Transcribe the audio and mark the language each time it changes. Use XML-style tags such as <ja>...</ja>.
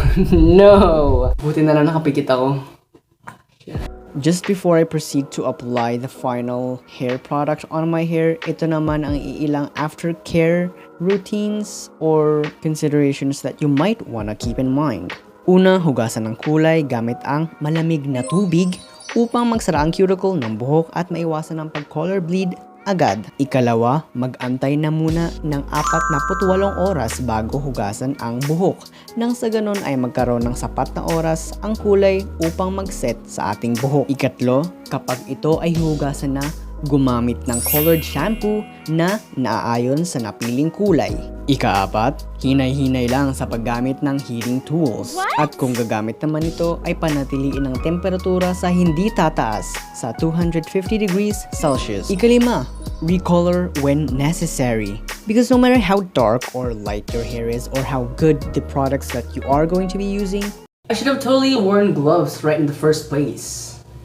<en>No!</en> <tl>Buti na lang nakapikit ako.</tl> <en>Just before I proceed to apply the final hair product on my hair,</en> <tl>ito naman ang iilang</tl> <en>aftercare routines or considerations that you might wanna keep in mind.</en> <tl>Una, hugasan ng kulay gamit ang malamig na tubig upang magsara ang cuticle ng buhok at maiwasan ang pag-color bleed agad. Ikalawa, mag-antay na muna ng 48 oras bago hugasan ang buhok. Nang sa ganon ay magkaroon ng sapat na oras ang kulay upang mag-set sa ating buhok. Ikatlo, kapag ito ay hugasan na, gumamit ng colored shampoo na naaayon sa napiling kulay. Ikaapat, hinay-hinay lang sa paggamit ng heating tools. At kung gagamit naman ito ay panatiliin ang temperatura sa hindi tataas sa 250 degrees Celsius. Ikalima,</tl> <en>recolor when necessary. Because no matter how dark or light your hair is or how good the products that you are going to be using, I should have totally worn gloves right in the first place.</en>